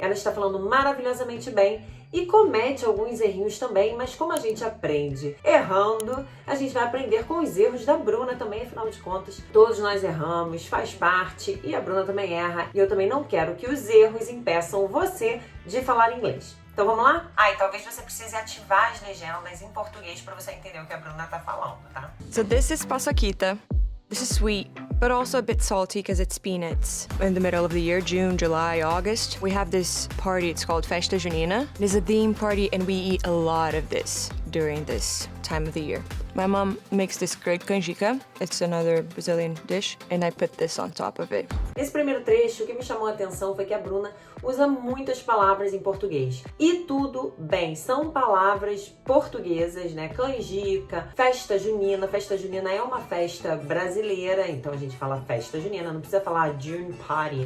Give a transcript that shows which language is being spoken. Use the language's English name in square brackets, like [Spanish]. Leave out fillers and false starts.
[Portuguese] ela está falando maravilhosamente bem e comete alguns errinhos também, mas como a gente aprende errando, a gente vai aprender com os erros da Bruna também, afinal de contas, todos nós erramos, faz parte, e a Bruna também erra, e eu também não quero que os erros impeçam você de falar inglês. Então vamos lá? E talvez você precise ativar as legendas em português para você entender o que a Bruna tá falando, tá? [English] So this is paçoquita. This is sweet, but also a bit salty because it's peanuts. In the middle of the year, June, July, August, we have this party, it's called Festa Junina. It is a theme party and we eat a lot of this during this time of the year. My mom makes this great canjica. It's another Brazilian dish, and I put this on top of it. [Portuguese] Nesse primeiro trecho, o que me chamou a atenção foi que a Bruna usa muitas palavras em português. E tudo bem, são palavras portuguesas, né? Canjica, festa junina. Festa junina é uma festa brasileira, então a gente fala festa junina, não precisa falar [English] June party.